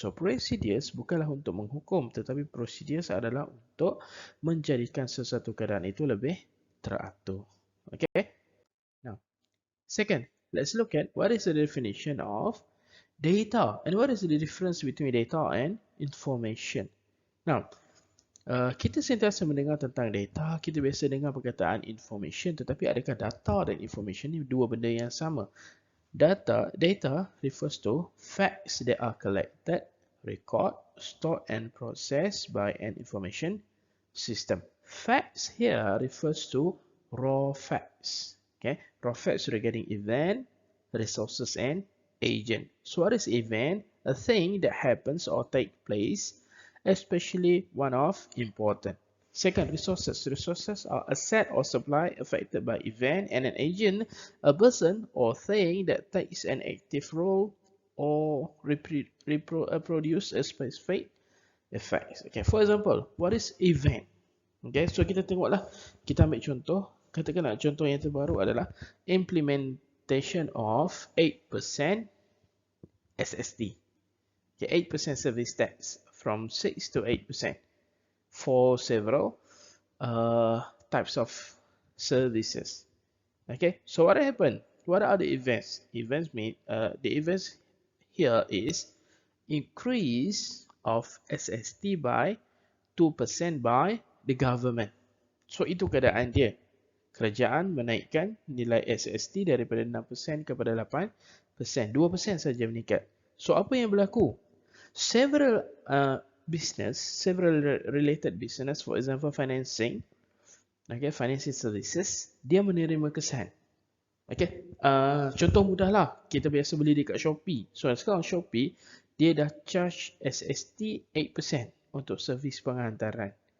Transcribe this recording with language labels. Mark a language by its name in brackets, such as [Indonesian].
[Malay] So procedures bukanlah untuk menghukum, tetapi procedures adalah untuk menjadikan sesuatu keadaan itu lebih teratur. [English] Okay. Now, second, let's look at what is the definition of data and what is the difference between data and information. [Malay] Now, kita sentiasa mendengar tentang data, kita biasa dengar perkataan information, tetapi adakah data dan information ni dua benda yang sama? [English] Data refers to facts that are collected, recorded, stored and processed by an information system. Facts here refers to raw facts. Okay, raw facts regarding event, resources and agent. So what is event? A thing that happens or take place, especially one of important. Second, resources. Resources are a set or supply affected by event, and an agent, a person or thing that takes an active role or reproduce a specific effect. Okay, for example, what is event? [Malay] Okay, so kita tengoklah, kita ambil contoh. Katakanlah contoh yang terbaru adalah [English] implementation of 8% SST. Okay, 8% service tax from 6 to 8% for several types of services. Okay, so what happened? What are the events? Events mean the events here is increase of SST by 2% by the government. [Malay] So itu keadaan dia. Kerajaan menaikkan nilai SST daripada 6% kepada 8%. 2% saja meningkat. So apa yang berlaku? [English] Several several related business, for example financing, okay, financing services, [Malay] dia menerima kesan. Okay, contoh mudah lah, kita biasa beli dekat Shopee. So sekarang Shopee, dia dah charge SST 8% untuk servis penghantaran.